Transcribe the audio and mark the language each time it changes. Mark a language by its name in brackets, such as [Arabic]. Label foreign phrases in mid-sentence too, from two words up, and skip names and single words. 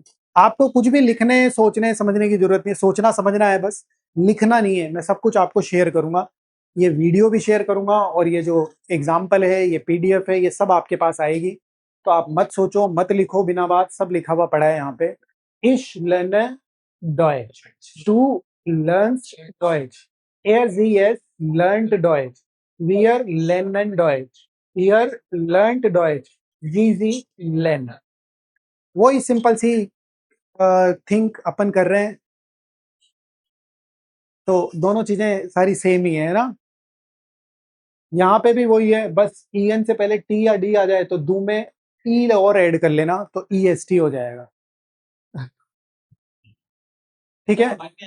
[Hindi] आपको कुछ भी लिखने, सोचने, समझने की जरूरत नहीं है, सोचना समझना है बस, लिखना नहीं है। मैं सब कुछ आपको शेयर करूंगा, ये वीडियो भी शेयर करूंगा और ये जो एग्जाम्पल है, ये पीडीएफ है, ये सब आपके पास आएगी। तो आप मत सोचो, मत लिखो बिना बात, सब लिखा हुआ पड़ा है यहाँ पे। [German] ich lern Deutsch, du lernst Deutsch, er sie es lernt Deutsch, wir lernen Deutsch, ihr lernt Deutsch, जी len। [Hindi] वही सिंपल सी थिंक अपन कर रहे हैं, तो दोनों चीजें सारी सेम ही है ना। यहाँ पे भी वही है, बस ई एन से पहले टी या डी आ जाए तो दू में ई और ऐड कर लेना तो ई एस टी हो जाएगा, ठीक है।